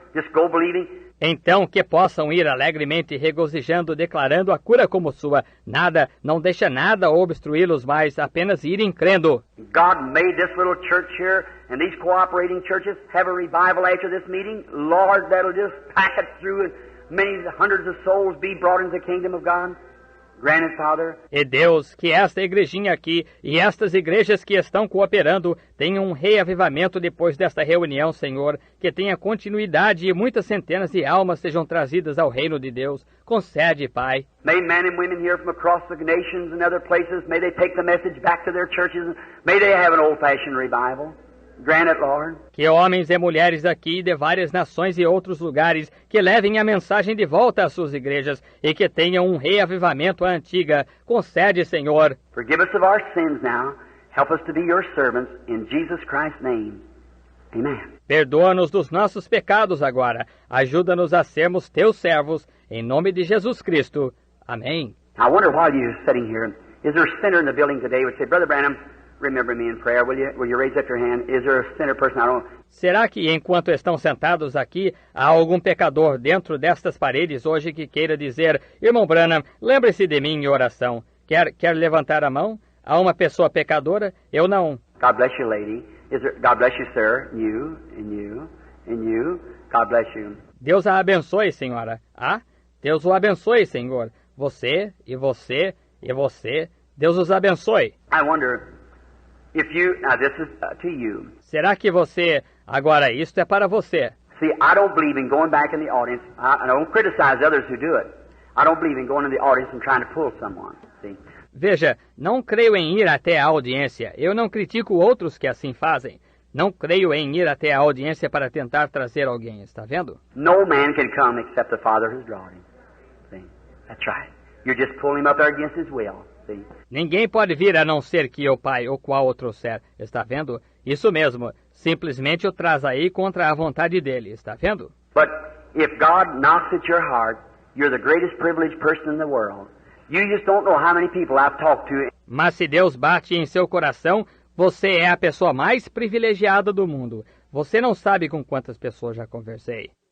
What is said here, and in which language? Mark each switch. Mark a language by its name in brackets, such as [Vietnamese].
[English] Just go believing. [Portuguese] Então que possam ir alegremente regozijando, declarando a cura como sua. Nada, não deixa nada obstruí-los mais, apenas irem crendo. [English] God made this little church here and these cooperating churches have a revival after this meeting. Lord, that'll just pack it through and many hundreds of souls be brought into the kingdom of God. Grant it, Father. [Portuguese] E Deus, que esta igrejinha aqui e estas igrejas que estão cooperando tenham um reavivamento depois desta reunião, Senhor, que tenha continuidade e muitas centenas de almas sejam trazidas ao reino de Deus. Concede, Pai. [English] May men and women here from across the nations and other places, may they take the message back to their churches. May they have an old-fashioned revival. Grant it, Lord. [Portuguese] Que homens e mulheres aqui de várias nações e outros lugares que levem a mensagem de volta às suas igrejas e que tenham um reavivamento à antiga. Concede, Senhor. [English] Forgive us of our sins now. Help us to be your servants in Jesus Christ's name. Amen. [Portuguese] Perdoa-nos dos nossos pecados agora. Ajuda-nos a sermos teus servos. Em nome de Jesus Cristo. Amém. [English] I wonder while you're sitting here, is there a sinner in the building today who would say, Brother Branham, remember me in prayer, will you raise up your hand? Is there a sinner person? I don't... [Portuguese] Será que enquanto estão sentados aqui, há algum pecador dentro destas paredes hoje que queira dizer, Irmão Branham, lembre-se de mim em oração? Quer levantar a mão? Há uma pessoa pecadora? Eu não. [English] God bless you, lady. God bless you, sir. You, and you, and you. God bless you. [Portuguese] Deus a abençoe, senhora. Ah, Deus o abençoe, Senhor. Você, e você, e você. Deus os abençoe. [English] I wonder... Now this is to you. [Portuguese] Será que você... Agora, isto é para você. [English] See, I don't believe in going back in the audience. I don't criticize others who do it. I don't believe in going in the audience and trying to pull someone. See? [Portuguese] Veja, não creio em ir até a audiência. Eu não critico outros que assim fazem. Não creio em ir até a audiência para tentar trazer alguém. Está vendo? [English] No man can come except the Father who's drawn him. See? That's right. You're just pulling him up there against his will. See? [Portuguese] Ninguém pode vir a não ser que o Pai o qual o trouxer. Está vendo? Isso mesmo. Simplesmente o traz aí contra a vontade dele. Está vendo? [English] But if God knocks at your heart, you're the greatest privileged person in the world. You just don't know how many people I've talked to. [Portuguese] Mas se Deus bate em seu coração, você é a pessoa mais privilegiada do mundo. Você não sabe com quantas pessoas já conversei.